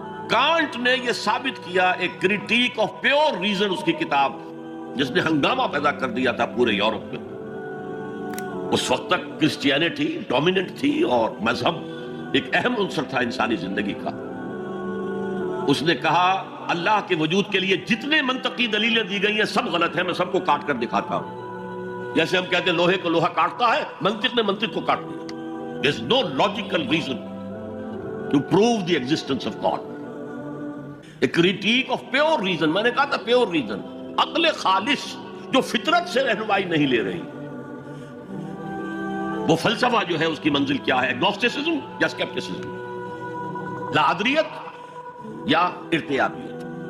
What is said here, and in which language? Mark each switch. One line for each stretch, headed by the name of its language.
Urdu: Can't نے یہ ثابت کیا، ایک کریٹیک آف پیور ریزن، اس کی کتاب جس نے ہنگامہ پیدا کر دیا تھا پورے یورپ میں۔ اس وقت تک کرسچینٹی ڈومیننٹ تھی اور مذہب ایک اہم عنصر تھا انسانی زندگی کا۔ اس نے کہا اللہ کے وجود کے لیے جتنے منطقی دلیلیں دی گئی ہیں سب غلط ہیں، میں سب کو کاٹ کر دکھاتا ہوں۔ جیسے ہم کہتے ہیں لوہے کو لوہا کاٹتا ہے، منطق نے منطق کو کاٹ دیا.
English: There is no logical reason to prove the existence of God.
Urdu: A critique of pure reason، میں نے کہا تھا pure reason، عقل خالص جو فطرت سے رہنمائی نہیں لے رہی. وہ فلسفہ جو ہے اس کی منزل کیا ہے؟ اگنوسٹسزم یا اسکیپٹسزم، لاعدریت یا ارتیابیت.